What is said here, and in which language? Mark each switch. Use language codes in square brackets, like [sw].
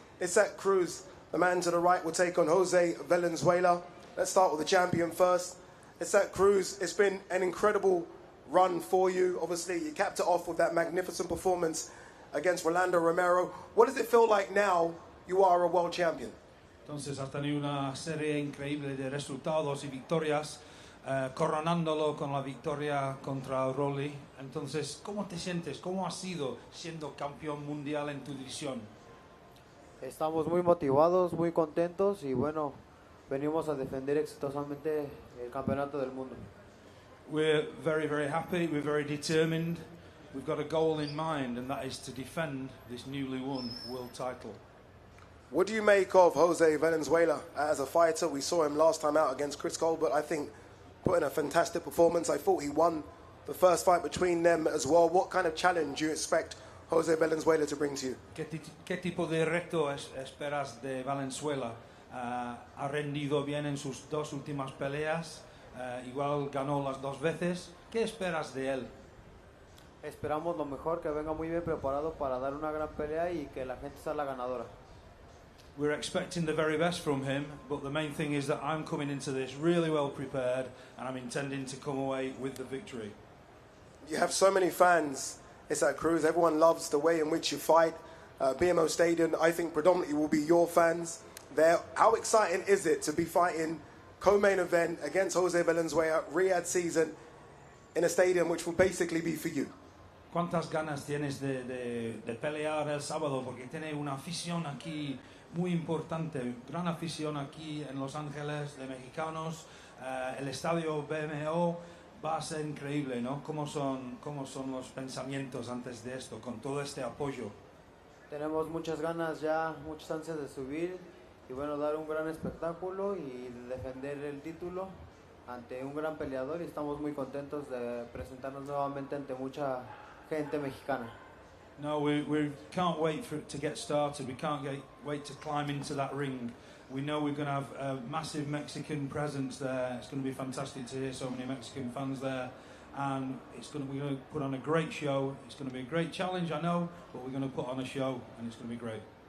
[en] Isaac Cruz, the man to the right, will take on Jose Valenzuela. Let's start with the champion first. Isaac Cruz, it's been an incredible run for you. Obviously, you capped it off with that magnificent performance against Rolando Romero. What does it feel like now you are a world champion? [es] Entonces has tenido una serie increíble de resultados y victorias, coronándolo con la victoria contra Rolly. Entonces, ¿cómo te sientes? ¿Cómo has sido siendo campeón mundial en tu división? Estamos muy motivados, muy contentos y bueno, venimos a defender exitosamente el campeonato del mundo. [en] We're very, very happy. We're very determined. We've got a goal in mind, and that is to defend this newly won world title. What do you make of Jose Valenzuela as a fighter? We saw him last time out against Chris Colbert, I think, put in a fantastic performance. I thought he won the first fight between them as well. What kind of challenge do you expect Jose Valenzuela to bring to you? [es] ¿Qué tipo de reto esperas de Valenzuela? Ha rendido bien en sus dos últimas peleas, igual ganó las dos veces. ¿Qué esperas de él? Esperamos lo mejor, que venga muy bien preparado para dar una gran pelea y que la gente sea la ganadora. [en] We're expecting the very best from him, but the main thing is that I'm coming into this really well prepared and I'm intending to come away with the victory. You have so many fans, Isaac Cruz. Everyone loves the way in which you fight. BMO Stadium, I think, predominantly will be your fans there. How exciting is it to be fighting co-main event against Jose Valenzuela, Riyadh Season, in a stadium which will basically be for you? [es] ¿Cuántas ganas tienes de pelear el sábado? Porque tiene una afición aquí muy importante. Gran afición aquí en Los Ángeles de mexicanos. El estadio BMO va a ser increíble, ¿no? ¿Cómo son los pensamientos antes de esto, con todo este apoyo? Tenemos muchas ganas ya, muchas ansias de subir y bueno, dar un gran espectáculo y defender el título ante un gran peleador y estamos muy contentos de presentarnos nuevamente ante mucha gente mexicana. [en] No, we can't wait for it to get started. We can't wait to climb into that ring. We know we're going to have a massive Mexican presence there. It's going to be fantastic to hear so many Mexican fans there. And we're going to put on a great show. It's going to be a great challenge, I know, but we're going to put on a show and it's going to be great.